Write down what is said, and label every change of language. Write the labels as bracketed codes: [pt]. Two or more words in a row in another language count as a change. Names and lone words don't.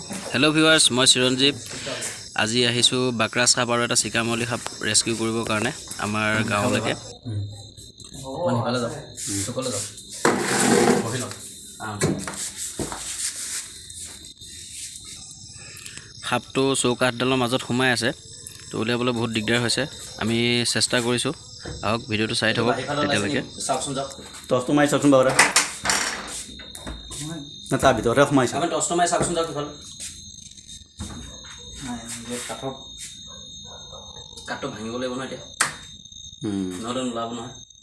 [en] Hello viewers [hi] मैं चिरंजीव आज [as] আহিছোঁ বাকৰাচ চাপ অৰ এটা চিকামলী চাপ ৰেস্কিউ কৰিবৰ কাৰণে আমাৰ গাঁৱলৈকে सापটো चौकाठডালৰ মাজত সোমাই আছে তো উলিয়াবলৈ বহুত দিগদাৰ হৈছে আমি চেষ্টা কৰিছো আহক ভিডিওটো চাই থাকক তেতিয়ালৈকে চাওকচোন যাওক টৰ্চটো মাৰি চাওকচোন বাবুৰা না তাৰ ভিতৰতে সোমাইছে আমি টৰ্চটো মাৰি চাওকচোন যাওক ভাল কাঠটো ভাঙিব লাগিব নহয় এতিয়া নহ'লে নোলাব নহয়